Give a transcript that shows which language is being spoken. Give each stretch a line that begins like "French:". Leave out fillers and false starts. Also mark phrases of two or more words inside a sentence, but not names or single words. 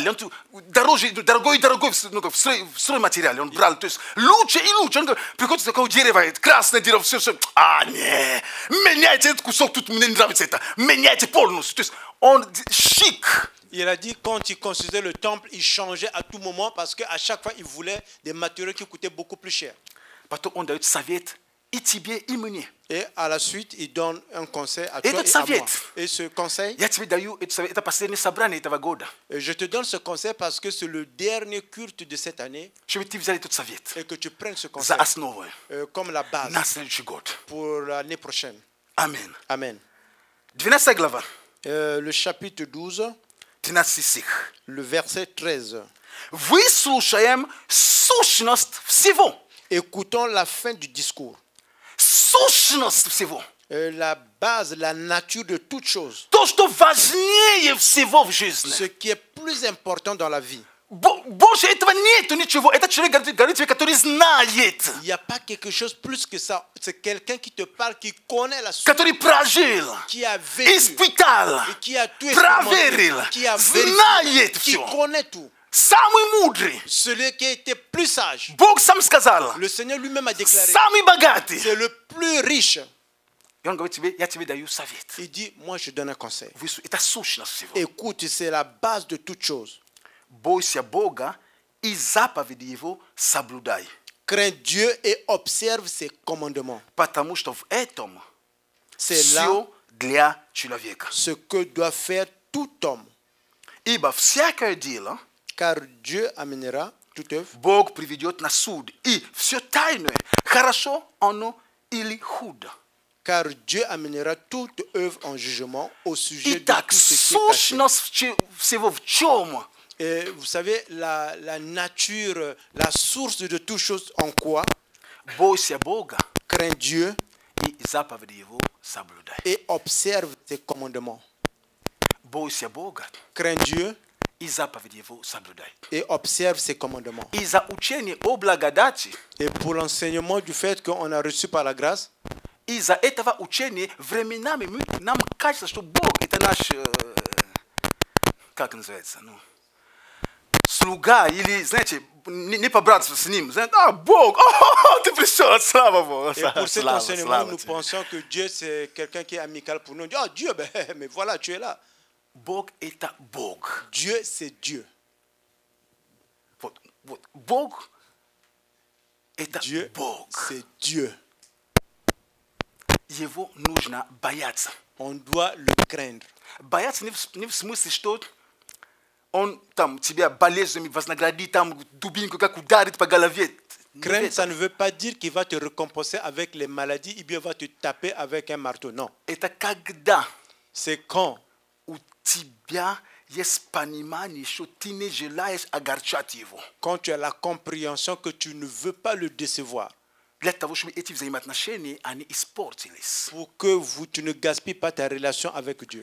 Russian: Он дорогой, стройматериал. Он брал, то есть лучше и лучше. Он говорит, приходит такое дерево, красное дерево, все. Не, меняйте этот кусок, тут мне не нравится это. Меняйте полностью. То есть он шик.
French: Il a dit quand il construisait le temple, il changeait à tout moment parce qu'à chaque fois, il voulait des matériaux qui coûtaient beaucoup plus cher.
Russian: Потом он дает совет и тебе, и мне.
French: Et à la suite, il donne un conseil à toi
Russian: Этот
French: et à moi.
Russian: совет.
French: Et ce conseil,
Russian: Я тебе даю этот совет. Это последнее собрание этого года.
French: je te donne ce conseil parce que c'est le dernier culte de cette année
Russian: Чтобы ты взял этот совет
French: et que tu prennes ce
Russian: за
French: conseil
Russian: основу
French: comme la base
Russian: на следующий год.
French: pour l'année prochaine.
Russian: Аминь.
French: Amen.
Russian: 12 глава,
French: Le chapitre 12,
Russian: 13 стих.
French: le verset 13.
Russian: Выслушаем сущность всего.
French: Écoutons la fin du discours.
Russian: Сущность всего.
French: La base, la nature de toute chose.
Russian: То, что важнее всего в жизни.
French: Ce qui est plus important dans la vie.
Russian: Больше этого нету ничего. Это человек, говорит тебе, который знает.
French: Il n'y a pas quelque chose plus que ça. C'est quelqu'un qui te parle, qui connaît la source,
Russian: Который прожил,
French: qui a vécu,
Russian: испытал,
French: et qui a tout
Russian: проверил,
French: expérimenté, qui a
Russian: знает
French: vérifié, qui
Russian: все.
French: connaît tout.
Russian: Самый мудрый.
French: Celui qui a été plus sage.
Russian: Бог сам сказал.
French: Le Seigneur lui-même a déclaré.
Russian: Самый богатый.
French: C'est le plus riche.
Russian: И он говорит тебе, я тебе даю совет.
French: Il dit, moi je donne un conseil.
Russian: Это сущность всего.
French: Écoute, c'est la base de toute chose.
Russian: Бойся Бога и заповеди Его соблюдай.
French: Crains Dieu et observe ses commandements.
Russian: Потому что в этом
French: C'est là
Russian: все для человека.
French: ce que doit faire tout homme.
Russian: Ибо всякое дело
French: Car Dieu amènera toute œuvre.
Russian: Бог приведет на суд. И все тайное, хорошо оно или худо.
French: Car Dieu amènera toute œuvre en jugement au sujet de
Russian: Итак,
French: tout ce qui est caché.
Russian: сущность всего в чем?
French: Et vous savez, la nature, la source de toute chose en quoi?
Russian: Бойся Бога
French: Crains Dieu
Russian: и заповеди Его соблюдай.
French: et observe ses commandements.
Russian: Бойся Бога
French: Crains Dieu
Russian: и заповеди Его соблюдай.
French: et observe ses commandements.
Russian: И за учение о благодати,
French: Et pour l'enseignement du fait qu'on a reçu par la grâce,
Russian: из-за этого учения временами нам кажется, что Бог это наш, как называется, слуга, или, знаете, не по-братству с ним. Знаете, Бог, ты пришел, слава Богу.
French: et pour cet enseignement, nous pensons que Dieu c'est quelqu'un qui est amical pour nous. On dit, oh Dieu, mais voilà, tu es là.
Russian: Бог это Бог.
French: Dieu c'est Dieu.
Russian: Вот, Бог это
French: Dieu
Russian: Бог.
French: c'est Dieu.
Russian: Его нужно бояться.
French: On doit le craindre.
Russian: Бояться не в смысле, что он там тебя болезнями вознаградит, там дубинку как ударит по голове.
French: Craindre, ça ne veut pas dire qu'il va te récompenser avec les maladies ou bien va te taper avec un marteau. Non.
Russian: Это когда
French: C'est quand
Russian: у тебя есть понимание, что ты не желаешь огорчать его.
French: quand tu as la compréhension que tu ne veux pas le décevoir.
Russian: Для того, чтобы эти взаимоотношения, они испортились.
French: Pour que tu ne gaspilles pas ta relation avec Dieu.